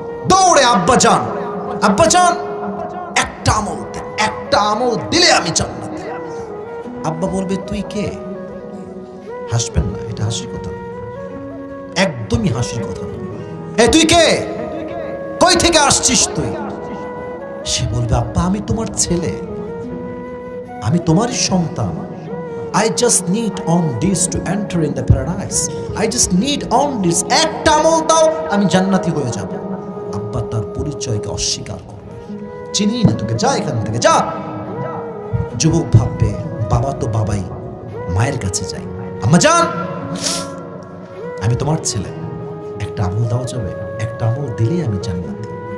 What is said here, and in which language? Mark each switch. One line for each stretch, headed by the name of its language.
Bangla: দৌড়ে আব্বা যান একটা আমল দিলে আমি জান্নাতে। আব্বা বলবে তুই কে? হাসবেন না, এটা হাসির কথা না, একদমই হাসির কথা না। এ তুই কে? কই থেকে আসছিস তুই? সে বলবে আব্বা আমি তোমার ছেলে, আমি তোমারই সন্তান।
English: I just need on this to enter in the paradise. I just need on this,
Bangla: একটা আমল দাও আমি জান্নাতি হয়ে যাব। আব্বা তার পরিচয়কে অস্বীকার করবে, চিনি না তোকে, যা এখান থেকে যা। যুবক ভাববে বাবা তো বাবাই, মায়ের কাছে যাই, আম্মা যান আমি তোমার ছেলে, একটা আমল দাও যাবে, একটা আমল দিলেই আমি জান্নাতি।